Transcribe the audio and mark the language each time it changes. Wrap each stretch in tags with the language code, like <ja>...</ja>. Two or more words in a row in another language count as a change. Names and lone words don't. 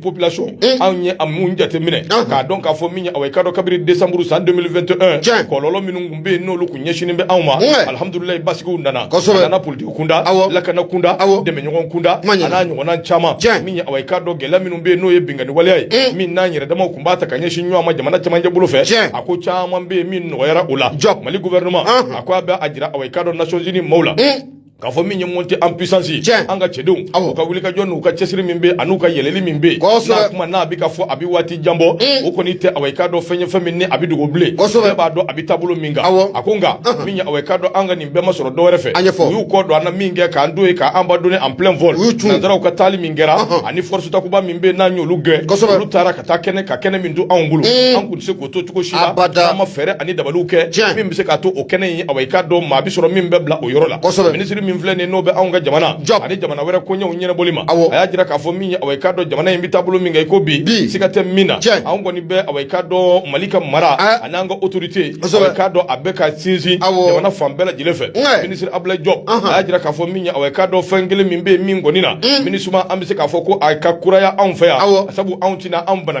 <bm>population anw ye a mun jateminɛ k'a dɔn k'a fɔ min ye awɔ ka dɔn kabiri décembre san 2021 kɔlɔlɔ minnu kun bɛ yen n'olu kun ɲɛsinin bɛ anw ma alhamdulilayi basigiw nana a nana politiki kunda lakana kunda dɛmɛɲɔgɔn kunda a n'a ɲɔgɔnna caman min ye awɔ ka dɔn gɛlɛya minnu bɛ yen n'o ye binkani waleya ye min n'an yɛrɛ damaw kun b'a ta ka ɲɛsin ɲɔgɔn ma jamana cɛmancɛ bolo fɛ a ko caman bɛ yen min nɔgɔyara o la Mali gouvernement a ko a bɛ a jira awɔ ka dɔn</bm> <fr>Nations Unies</fr> <bm>maaw la k'a fɔ min ye</bm> <fr>monté en puissance</fr> <bm>an ka cɛdenw u ka wuli ka jɔ n'u ka cɛsiri min bɛ an'u ka yɛlɛli min bɛ n'a kuma n'a bɛ ka fɔ a bɛ waati jan bɔ o kɔni tɛ awɔ ka dɔn fɛn ye fɛn min ni a bɛ dogo bilen bɛɛ b'a dɔn a bɛ taabolo min kan a ko nka min ye awɔ ka dɔn an ka nin bɛɛ ma sɔrɔ dɔwɛrɛ fɛ u y'u kɔ don an na min kɛ k'an don ye k'an ba</bm> <fr>donner en plein vol</fr> <bm>nanzaraw ka taali min kɛra ani force takuba min bɛ yen n'an y'olu gɛn olu taara ka taa kɛnɛ min to anw bolo an kun tɛ se k'o to cogo si la n'an ma fɛɛrɛ ani dabaliw kɛ min bɛ se k'a to o kɛnɛ in awɔ ka dɔn maa bɛ sɔrɔ min bɛ bila o yɔrɔ la ministre min filɛ nin n'o bɛ anw ka jamana ani jamana wɛrɛ koɲɛw ɲɛnabɔli ma a y'a jira k'a fɔ min ye awɔ i k'a dɔn jamana in bɛ taabolo min kan i ko bi siga tɛ min na anw kɔni bɛ awɔ i k'a dɔn Mali ka mara ani an ka autorité awɔ i k'a dɔn a bɛ ka sinsin jamana fan bɛɛ lajɛlen fɛ ministre Abdoulaye Diop a y'a jira k'a fɔ min ye awɔ i k'a dɔn fɛn kelen min bɛ yen min kɔni na MINUSMA an bɛ se k'a fɔ ko a ka kuraya anw fɛ yan sabu anw tɛna anw bana</bm>